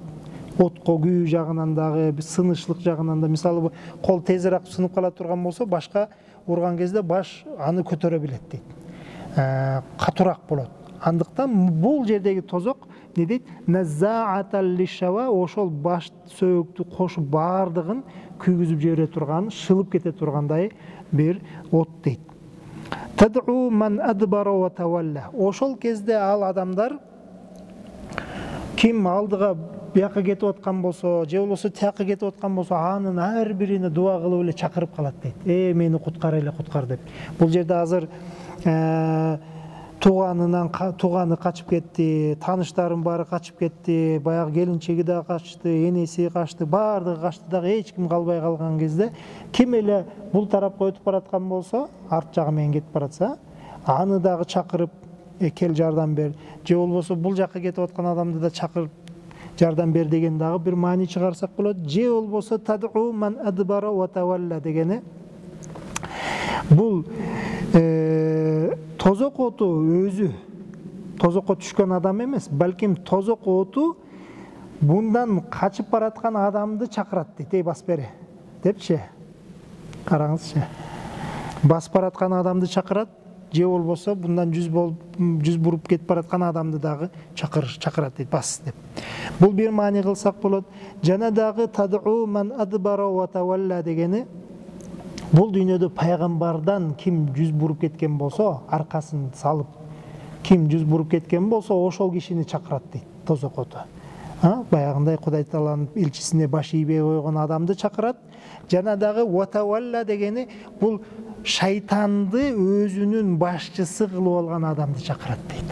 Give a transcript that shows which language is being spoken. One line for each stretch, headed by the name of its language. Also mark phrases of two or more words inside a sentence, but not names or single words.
Kyrgyz: Отко күйүү жагынан дагы, сынычлык жагынан да, мисалы кол тезирээк сынып кала турган болсо, башка урган кезде баш аны көтөрө билет дейт. Катуураак болот. Андыктан бул жердеги тозок не дейт?
Arabic: نزاعة للشوى,
Kyrgyz: ошол баш сөөктү кошуп баардыгын күйгүзүп жибере турган, шылып кете тургандай бир от дейт.
Arabic: تدعو من أدبر وتولى.
Kyrgyz: Ошол кезде ал адамдар ким алдыга бияка кетип аткан болсо, же болбосо тияка кетип аткан болсо, анын ар бирине дуа кылып эле чакырып калат дейт. Мени куткар эле, куткар деп. Бул жерде азыр тууганы качып кетти, тааныштарым баары качып кетти, баягы келинчеги да качты, энеси качты, баардыгы качты, дагы эч ким калбай калган кезде ким эле бул тарапка өтүп бараткан болсо, арт жагы менен кетип баратса, аны дагы чакырып кел жардам бер, же болбосо бул жакка кетип аткан адамды да чакырып жардам бер деген дагы бир маани чыгарсак болот. Же болбосо
Arabic: تدعو من أدبر وتولى
Kyrgyz: дегени бул тозок оту өзү тозокко түшкөн адам эмес, балким тозок оту
Turkish: bundan kaçıp
Kyrgyz: baraткан адамды чакырат дейт. Бас бере депчи. Караңызчы. Басып бараткан адамды чакырат, же болбосо bundan жүз буруп кетип бараткан адамды дагы чакырат дейт, бас деп. Бул бир маани кылсак болот. Жана дагы
Arabic: تدعو من أدبر وتولى
Kyrgyz: дегени бул дүйнөдө пайгамбардан ким жүз буруп кеткен болсо, аркасын салып ким жүз буруп кеткен болсо, ошол кишини чакырат дейт тозок оту. Баягындай Кудай Тааланын элчисине баш ийбей койгон адамды чакырат. Жана дагы ватавалла дегени бул шайтанды өзүнүн башчысы кылып алган адамды чакырат дейт.